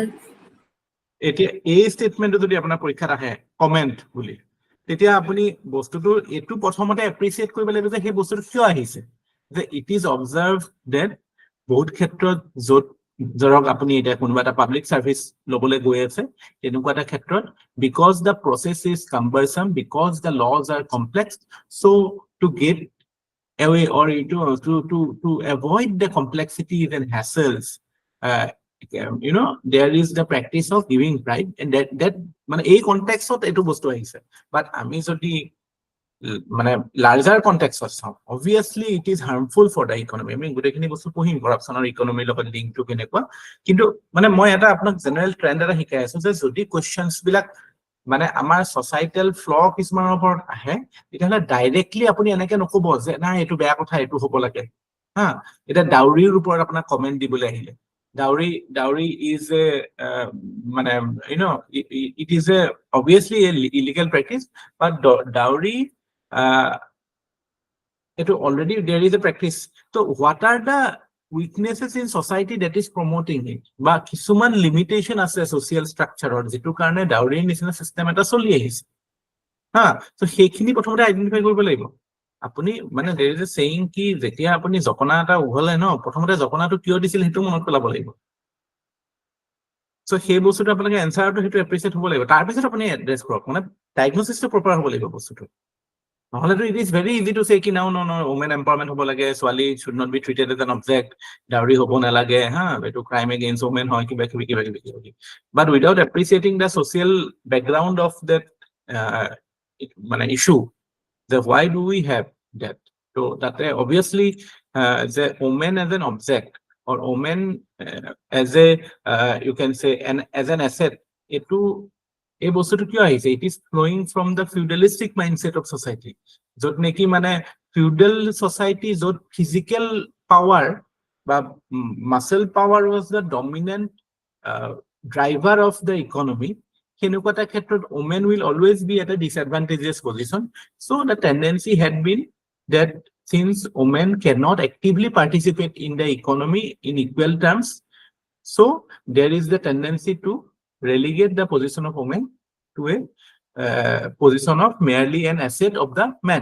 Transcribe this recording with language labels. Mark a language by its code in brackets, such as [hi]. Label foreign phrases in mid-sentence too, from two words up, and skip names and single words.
[as] এতিয়া এই ষ্টেটমেন্টটো যদি আপোনাৰ পৰীক্ষাত আহে কমেন্ট বুলি তেতিয়া আপুনি বস্তুটো এইটো প্ৰথমতে এপ্ৰিচিয়েট কৰিব লাগিব যে সেই বস্তুটো কিয় আহিছে যে [en] it is observed that [as] বহুত ক্ষেত্ৰত য'ত ধৰক আপুনি এতিয়া কোনোবা এটা [en] public service [as] ল'বলৈ গৈ আছে [en] তেনেকুৱা এটা ক্ষেত্ৰত because the process is cumbersome because the laws are complex so to get away or to avoid the complexities and hassles you know there is the practice of giving bribe and that [as] মানে এই কনটেক্সট এটো বস্তু আহিছে বাট আমি যদি মানে [en] larger context চাওঁ obviously it is harmful for the economy [as] আমি গোটেইখিনি বস্তু পঢ়িম কৰাপশ্যনৰ ইকনমিৰ লগত লিংকটো কেনেকুৱা কিন্তু মানে মই এটা আপোনাক [en] general trend [as] এটা শিকাই আছো যে যদি কুৱেশ্যনছ বিলাক মানে আমাৰ [en] societal flaw [as] কিছুমানৰ ওপৰত আহে তেতিয়াহ'লে ডাইৰেক্টলি আপুনি এনেকে নক'ব যে নাই এইটো বেয়া কথা এইটো হ'ব লাগে হা এতিয়া ডাউৰিৰ ওপৰত আপোনাক কমেণ্ট দিবলৈ আহিলে [en] dowry is a [as] মানে [en] you know it is a obviously a illegal practice but dowry [as] এইটো [en] already there is a practice so what are the weaknesses in society that is promoting it [as] বা কিছুমান লিমিটেশন আছে [en] social structure [as] যেটো কাৰণে ডাউৰিৰ নিচিনা সিস্টেম এটা চলি আহিছে হা সো সেইখিনি প্ৰথমতে আইডেন্টিফাই কৰিব লাগিব আপুনি মানে [en] there is a saying [as] কি যেতিয়া আপুনি জকনা এটা উঘলে ন প্ৰথমতে জকনাটো কিয় দিছিল হেতু মনত পেলাব লাগিব সো সেই বস্তুটো আপোনালোকে এনসাৰটো হেতু এপ্ৰিচিয়েট হ'ব লাগিব তাৰ পিছত আপুনি এড্ৰেছ কৰক মানে [en] diagnosis proper [as] হ'ব লাগিব বস্তুটো নহলেতো [en] it is very easy to say [as] কি [en] no women empowerment [as] হ'ব লাগে ছোৱালী [en] should not be treated as an object [as] ডাউৰি হ'ব নালাগে হা এটো [en] crime against women [as] হয় কিবা কিবি [en] but without appreciating the social background of that মানে issue that why do we have that so that obviously the woman as an object or woman as a you can say as an asset [as] etu এই বস্তুটো কিয় আহিছে [en] it is flowing from the feudalistic mindset of society [as] য'ত নেকি মানে [en] feudal society [as] য'ত [en] physical power বা muscle power was the dominant driver of the economy [as] সেনেকুৱা এটা ক্ষেত্ৰত [en] women will always be at a disadvantageous position so the tendency had been that since women cannot actively participate in the economy in equal terms so there is the tendency to relegate the position of women to a position of merely an asset of the man.